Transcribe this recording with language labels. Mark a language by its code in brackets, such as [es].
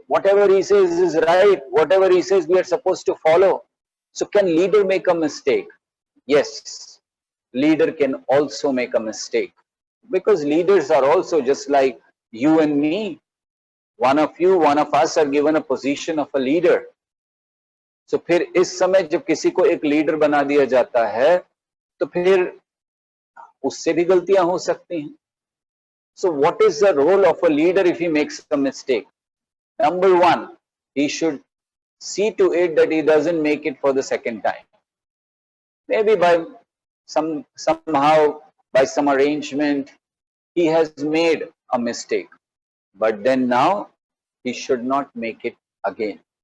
[en] Whatever he says is right. Whatever he says we are supposed to follow. So can leader make a mistake? Yes, leader can also make a mistake. Because leaders are also just like you and me. One of you, one of us are given a position of a leader. [hi] So फिर इस समय जब किसी को एक leader बना दिया जाता है, तो फिर उससे भी गलतियां हो सकती हैं. [en] So what is the role of a leader if he makes a mistake? Number one, he should see to it that he doesn't make it for the second time. Maybe by somehow by some arrangement he has made a mistake, but then now he should not make it again.